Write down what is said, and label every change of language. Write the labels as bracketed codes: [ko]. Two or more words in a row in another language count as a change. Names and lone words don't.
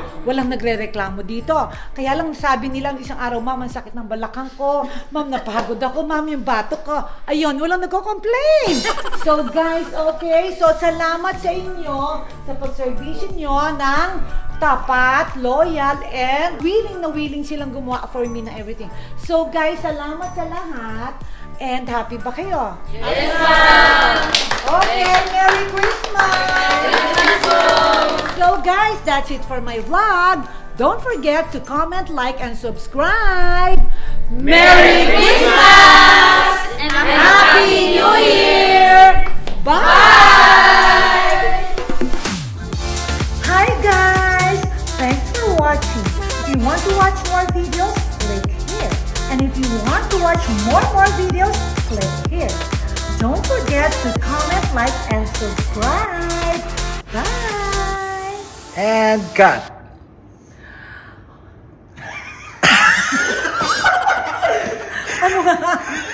[tl] Walang nagre-reklamo dito. Kaya lang sabi nila isang araw, ma'am, ang sakit ng balakang ko. Ma'am, napagod ako. Ma'am, yung batok ko. Ayun, walang nagko-complain. [en] So guys, okay, so [tl] salamat sa inyo sa pag-servisyo nyo ng tapat, [en] loyal, and willing [tl] silang gumawa [en] for me [tl] na everything. [en] So guys, [tl] salamat sa lahat. [en] And happy [tl] ba kayo? [en] Yes, ma'am! Okay, Merry Christmas! So guys, that's it for my vlog. Don't forget to comment, like, and subscribe. Merry Christmas! And Happy New Year! Bye! Hi guys! Thanks for watching. If you want to watch more videos, click here. And if you want to watch more videos, click here. Don't forget to comment, like, and subscribe. Bye! And cut. [tl] Ano ba?